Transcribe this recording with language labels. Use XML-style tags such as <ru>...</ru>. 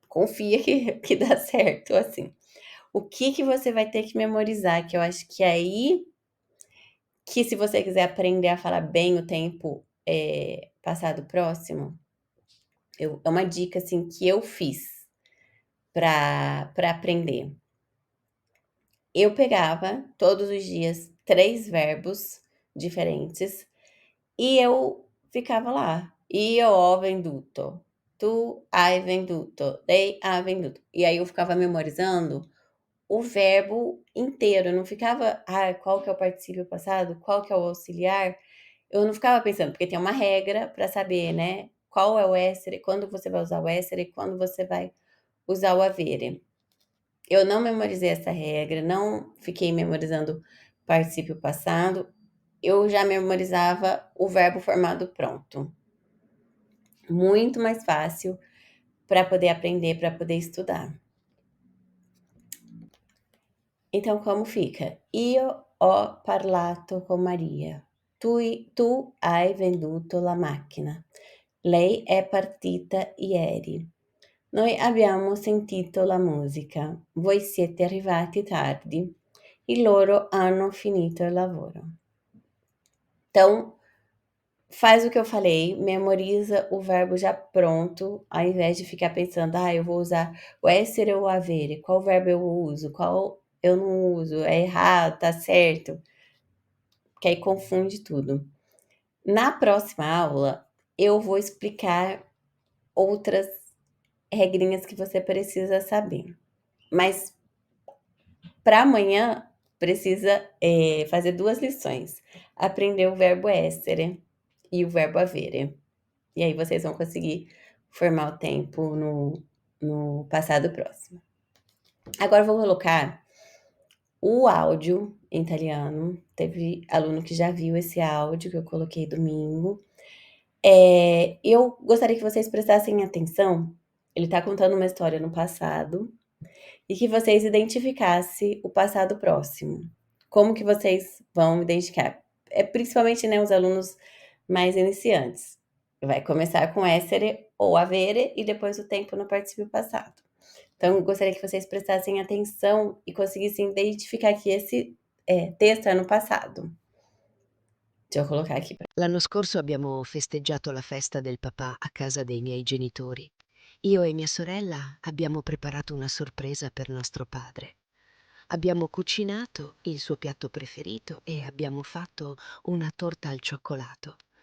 <pt>Confia que dá certo, assim. O que você vai ter que memorizar, que eu acho que é aí que se você quiser aprender a falar bem o tempo passado próximo, é uma dica, assim, que eu fiz para aprender. Eu pegava todos os dias 3 verbos diferentes e eu ficava lá.</pt> <it>Io ho venduto, tu hai venduto, lei ha venduto.</it> <pt>E aí eu ficava memorizando o verbo inteiro, eu não ficava, qual que é o particípio passado, qual que é o auxiliar. Eu não ficava pensando, porque tem uma regra para saber, né? Qual é o essere, quando você vai usar o essere, quando você vai usar o avere. Eu não memorizei essa regra, não fiquei memorizando particípio passado, eu já memorizava o verbo formado pronto. Muito mais fácil para poder aprender, para poder estudar. Então, como fica?</pt> <it>Io ho parlato con Maria. Tu hai venduto la macchina. Lei è partita ieri. Noi abbiamo sentito la musica. Voi siete arrivati tardi. E loro hanno finito il lavoro.</it> <pt>Então, faz o que eu falei, memoriza o verbo já pronto, ao invés de ficar pensando, eu vou usar o essere ou o avere, qual verbo eu uso, qual eu não uso, é errado, tá certo, que aí confunde tudo. Na próxima aula, eu vou explicar outras regrinhas que você precisa saber. Mas para amanhã, precisa fazer 2 lições. Aprender o verbo essere e o verbo avere. E aí vocês vão conseguir formar o tempo no passado próximo. Agora eu vou colocar o áudio em italiano. Teve aluno que já viu esse áudio que eu coloquei domingo. Eu gostaria que vocês prestassem atenção. Ele está contando uma história no passado e que vocês identificassem o passado próximo. Como que vocês vão identificar? Principalmente, né, os alunos mais iniciantes. Vai começar com essere ou avere e depois o tempo no particípio passado. Então, eu gostaria que vocês prestassem atenção e conseguissem identificar que esse texto é no passado. Deixa eu colocar aqui.</pt> <it>L'anno scorso abbiamo festeggiato la festa del papà a casa dei miei genitori. Io e mia sorella abbiamo preparato una sorpresa per nostro padre. Abbiamo cucinato il suo piatto preferito e abbiamo fatto una torta al cioccolato.</it>